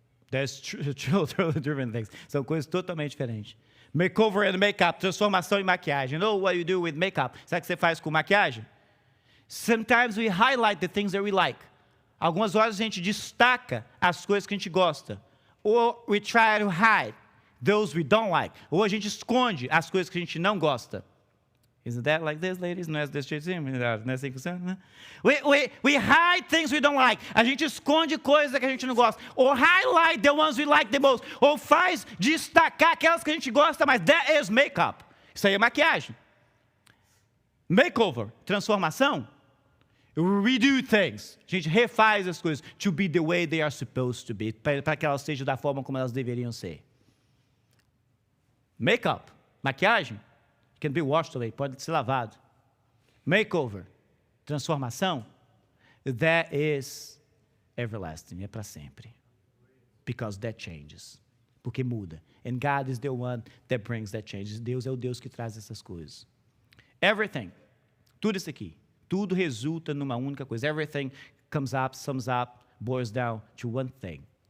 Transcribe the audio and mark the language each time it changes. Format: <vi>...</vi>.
<en>There's totally different things.</en> <pt>São coisas totalmente diferentes.</pt> <en>Makeover and makeup,</en> <pt>transformação e maquiagem.</pt> <en>You know what you do with makeup?</en> <pt>Sabe o que você faz com maquiagem?</pt> <en>Sometimes we highlight the things that we like.</en> <pt>Algumas horas a gente destaca as coisas que a gente gosta.</pt> <en>Or we try to hide those we don't like.</en> <pt>Ou a gente esconde as coisas que a gente não gosta.</pt> <en>Isn't that like this, ladies?</en> <pt>Não é desse jeitinho? Não é assim que funciona, né?</pt> <en>We hide things we don't like.</en> <pt>A gente esconde coisas que a gente não gosta.</pt> <en>Ou highlight the ones we like the most.</en> <pt>Ou faz destacar aquelas que a gente gosta mais.</pt> <en>That is makeup.</en> <pt>Isso aí é maquiagem. Makeover, transformação.</pt> <en>Redo things.</en> <pt>A gente refaz as coisas</pt> <en>to be the way they are supposed to be.</en> <pt>Para que elas sejam da forma como elas deveriam ser. Makeup, maquiagem.</pt> <en>Can be washed away,</en> <pt>pode ser lavado.</pt> <en>Makeover, transformação, that is everlasting,</en> <pt>é para sempre.</pt> <en>Because that changes.</en> <pt>Porque muda.</pt> <en>And God is the one that brings that change.</en> <pt>Deus é o Deus que traz essas coisas. Everything, tudo isso aqui, tudo resulta numa única coisa.</pt> <en>Everything comes up, sums up, boils down to one thing.</en>